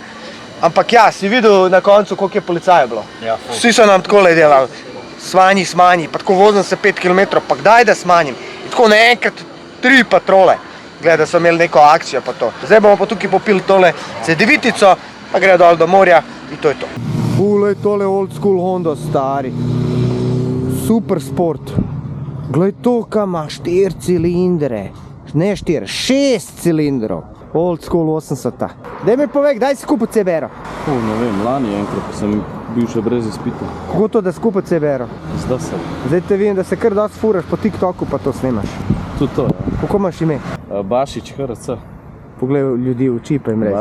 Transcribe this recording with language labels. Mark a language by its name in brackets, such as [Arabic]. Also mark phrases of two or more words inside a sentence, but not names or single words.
[Slovenian] Ampak ja, si videl na koncu, koliko je policajev bilo. Ja, Vsi so nam takole delali, smanji, pa tako vozim se 5 km, pa kdaj da smanjim. In tako naenkrat 3 patrole, gleda, da so imeli neko akcijo pa to. Zdaj bomo pa tukaj popili tole C9-ico, pa gre dol do morja in to je to. Glej tole [English] old school [Slovenian] Honda, stari. Super sport. Glej to, kam ima 4 cilindre. Ne 4, 6 cilindrov. [English] Old school [Slovenian] 80-ta. Daj mi povej, kdaj si kupil CBR-o? Ne vem, lani enkrat, pa sem bil še brez izpita. Kako to, da si kupil CBR-o? Zdaj sem. Zdaj te vidim, da se kar dosti furaš po TikToku, pa to snimaš. Tudi to, ja. Kako imaš ime? Bašič HRC. Poglej ljudi v oči pa jim reči.